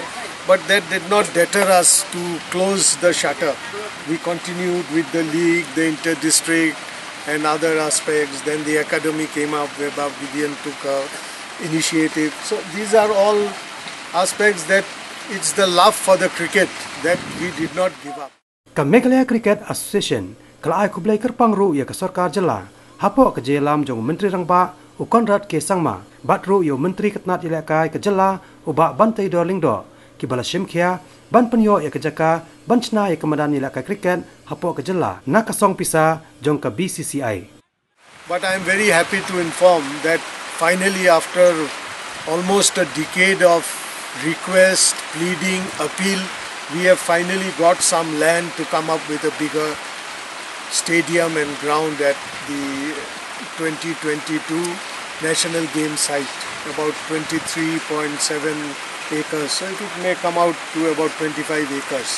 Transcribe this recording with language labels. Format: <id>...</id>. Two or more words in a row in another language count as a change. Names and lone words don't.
<en>But that did not deter us to close the shutter. We continued with the league, the inter-district and other aspects. Then the academy came up where Bob Gideon took initiative. So these are all aspects that it's the love for the cricket that we did not give up.</en> <kha>Ka Meghalaya Cricket Association, kala ay kublay kerpangru ya ke sarkar jela, hapo ke jelam jong menteri rangba, u Konrad ke sangma, batru yo menteri ketnat ilakai ke jela, u ba bantai dorling do. Kibala Shimkhia, ban penyo ya kejaka, ban cna ya kemudian ilakai kriket, hapo kejela, nak kasong pisa, jong ke BCCI.</kha> <en>But I am very happy to inform that finally after almost a decade of request, pleading, appeal, we have finally got some land to come up with a bigger stadium and ground at the 2022 National Game site, about 23.7 acres, so it may come out to about 25 acres.</en>